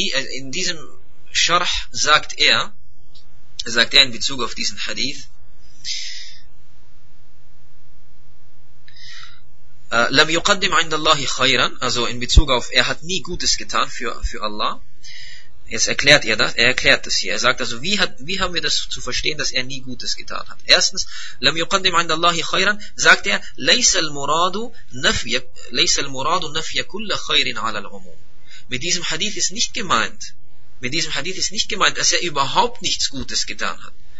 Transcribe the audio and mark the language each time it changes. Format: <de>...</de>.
<de>In diesem Sharh sagt er in Bezug auf diesen Hadith,</de> <ar>لم يقدم عند الله خيرا,</ar> <de>also in Bezug auf, er hat nie Gutes getan für Allah. Jetzt erklärt er das, er erklärt das hier. Er sagt also, wie haben wir das zu verstehen, dass er nie Gutes getan hat?</de> <ar>Erstens, لم يقدم عند الله خيرا,</ar> <de>sagt er,</de> <ar>ليس المراد نفي كل خير على العموم.</ar> <de>Mit diesem Hadith ist nicht gemeint, dass er überhaupt nichts Gutes getan hat.</de>